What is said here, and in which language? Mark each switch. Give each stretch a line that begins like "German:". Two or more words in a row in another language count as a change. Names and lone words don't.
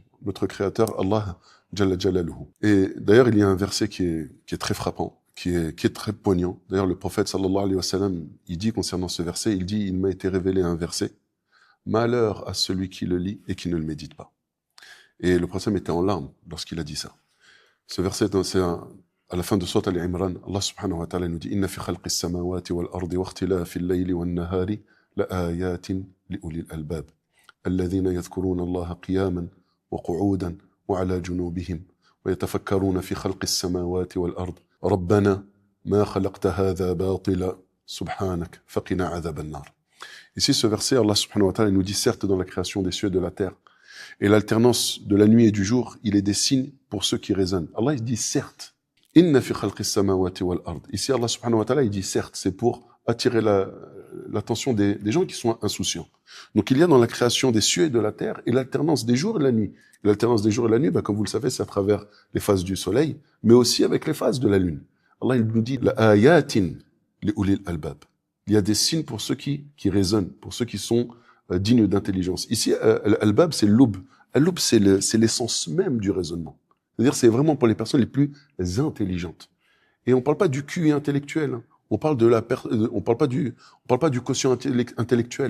French: Notre créateur, Allah,
Arabic: جل جلاله.
French: Et d'ailleurs, il y a un verset qui est très frappant, qui est très poignant. D'ailleurs, le prophète,
Arabic: صلى الله عليه وسلم,
French: il dit concernant ce verset, il dit, il m'a été révélé un verset, malheur à celui qui le lit et qui ne le médite pas. Et le prophète était en larmes lorsqu'il a dit ça. Ce verset, c'est à la fin de Sourate Al-Imran, Allah
Arabic: سبحانه وتعالى
French: nous dit,
Arabic: إن في خلق السماوات والأرض واختلاف الليل والنهار لآيات لأولي الألباب. الذين يذكرون الله قياما وقعودا وعلى جنوبهم ويتفكرون في خلق السماوات والأرض ربنا ما خلقت هذا باطلا سبحانك فقنا عذاب النار.
French: Ici, ce verset, Allah
Arabic: سبحانه وتعالى
French: nous dit certes dans la création des cieux et de la terre et l'alternance de la nuit et du jour, il est des signes pour ceux qui raisonnent. Allah il dit certes.
Arabic: إن في خلق السماوات والأرض.
French: Ici, Allah
Arabic: سبحانه وتعالى
French: il dit certes, c'est pour attirer l'attention des gens qui sont insouciants. Donc il y a dans la création des cieux et de la terre et l'alternance des jours et la nuit. Et l'alternance des jours et la nuit, comme vous le savez, c'est à travers les phases du soleil, mais aussi avec les phases de la lune. Allah il nous dit
Arabic: لآيات لأولي الألباب.
French: Il y a des signes pour ceux qui raisonnent, pour ceux qui sont dignes d'intelligence. Ici, al-albab, c'est l'oub. Al-oub, c'est l'essence même du raisonnement. C'est-à-dire, c'est vraiment pour les personnes les plus intelligentes. Et on parle pas du QI intellectuel. On parle on parle pas du quotient intellectuel.